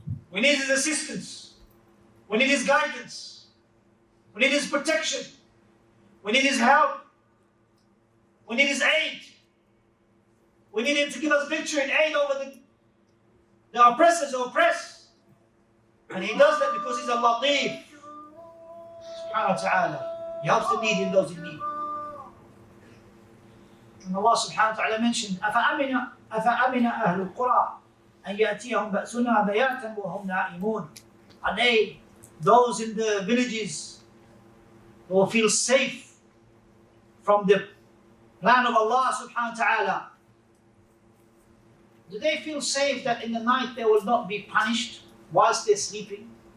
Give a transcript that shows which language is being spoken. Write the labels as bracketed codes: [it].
[en] We need His assistance. We need His guidance. We need His protection. We need His help. We need His aid. We need Him to give us victory and aid over the oppressors who oppress. And He does that because He's a Latif. Subhanahu wa ta'ala. He helps the needy and those in need. And Allah subhanahu wa ta'ala mentioned, [ar] أَفَأَمِنَ أَهْلُ الْقُرَىٰ أَنْ يَأْتِيَهُمْ بَأْسُنَا بَيَاتًا وَهُمْ نَائِمُونَ. [en] Are they, those in the villages, who will feel safe from the plan of Allah subhanahu wa ta'ala? Do they feel safe that in the night they will not be punished whilst they're sleeping?